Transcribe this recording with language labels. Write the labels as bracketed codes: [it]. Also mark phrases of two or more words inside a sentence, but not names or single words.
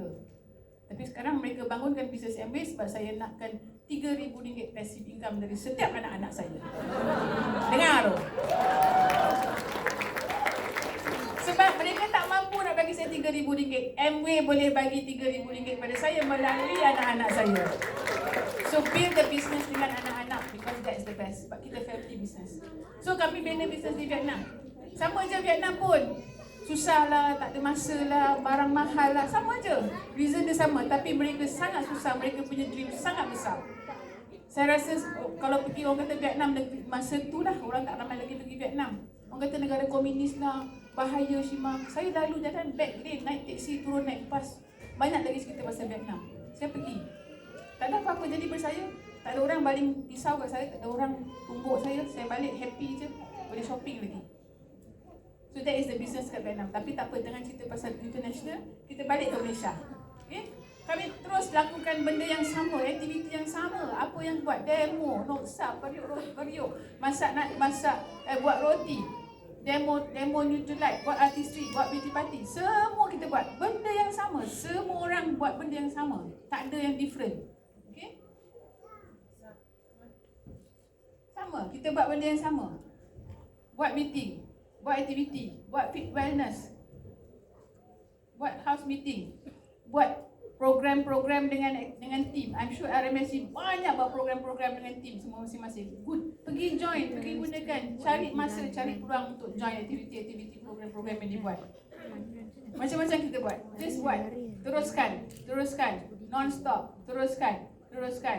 [ms] Tapi sekarang mereka bangunkan bisnes MWay sebab saya nakkan RM3,000 [en] passive income [ms] dari setiap anak-anak saya. Dengar tu. Sebab mereka tak mampu nak bagi saya RM3,000. MWay boleh bagi RM3,000 kepada saya melalui anak-anak saya. [en] So build the business [ms] dengan anak-anak [en] because that's the best. [ms] Sebab kita [en] family business. [ms] So kami bina business di Vietnam. Sama je Vietnam pun. Susah lah, tak ada masa lah, barang mahal lah, sama je. Reason dia sama, tapi mereka sangat susah, mereka punya dream sangat besar. Saya rasa kalau pergi orang kata Vietnam, masa tu lah orang tak ramai lagi pergi Vietnam. Orang kata negara komunis lah, bahaya Shima. Saya lalu jalan [en] back lane, [ms] naik teksi, turun naik bas. Banyak lagi cerita pasal Vietnam. Saya pergi. Tak ada apa-apa jadi bersaya. Tak ada orang baling pisau kat saya, tak ada orang tumbuk saya. Saya balik happy je, boleh shopping lagi. [en] So that is the business kat Vietnam. [ms] Tapi tak apa, jangan cerita pasal international. Kita balik ke Malaysia. Okay? Kami terus lakukan benda yang sama, aktiviti yang sama. Apa yang buat demo, noksap, periuk, buat roti. Demo Nutrilite, buat artistry, buat [en] beauty party. [ms] Semua kita buat benda yang sama. Semua orang buat benda yang sama. Tak ada yang different. Okay? Sama, kita buat benda yang sama. Buat meeting, buat aktiviti, buat [en] fit wellness, [ms] buat [en] house meeting, [ms] buat program-program dengan team. [en] I'm sure [ms] RMSC banyak buat program-program dengan team semua masing-masing. Good. Pergi join, pergi gunakan, cari masa, cari peluang untuk join aktiviti-aktiviti program-program yang dibuat. Macam-macam kita buat. Just buat. Teruskan. Non-stop. Teruskan.